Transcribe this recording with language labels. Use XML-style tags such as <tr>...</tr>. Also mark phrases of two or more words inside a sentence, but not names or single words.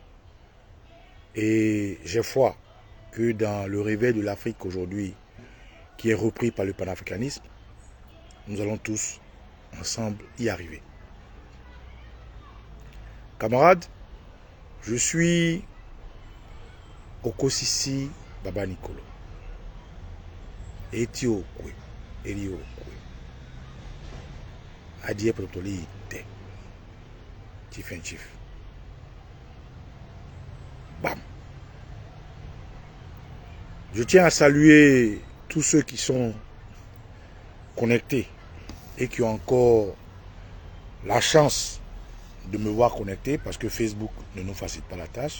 <fr>Et j'ai foi que dans le réveil de l'Afrique aujourd'hui, qui est repris par le panafricanisme, nous allons tous ensemble y arriver. Camarades, je suis Okosisi Baba Nicolo. Etio Kwe, Elio Kwe. Adie Protoli Te.</fr> <en>Chief and Chief. Bam.</en> <fr>Je tiens à saluer tous ceux qui sont connectés et qui ont encore la chance de me voir connecté parce que Facebook ne nous facilite pas la tâche.</fr>